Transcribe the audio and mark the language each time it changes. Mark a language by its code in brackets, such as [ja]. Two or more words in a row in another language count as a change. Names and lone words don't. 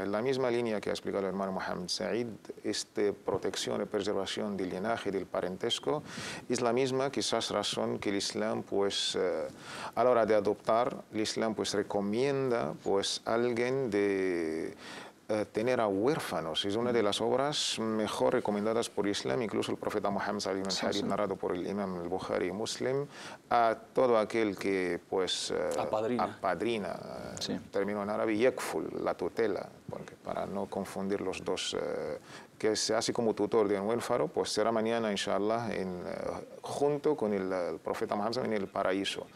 [es] En la misma línea que ha explicado el hermano Mohammed Said, esta protección y preservación del linaje y del parentesco es la misma quizás razón que el Islam, pues, a la hora de adoptar, el Islam pues recomienda pues alguien de tener a huérfanos. Es una de las obras mejor recomendadas por Islam, incluso el profeta Muhammad [ar] صلى الله عليه وسلم, [es] narrado por el imam al-Bukhari y Muslim, a todo aquel que pues apadrina, término en árabe, yakful, la tutela, porque para no confundir los dos, que se hace como tutor de un huérfano, pues será mañana, inshallah, junto con el profeta Muhammad en el paraíso.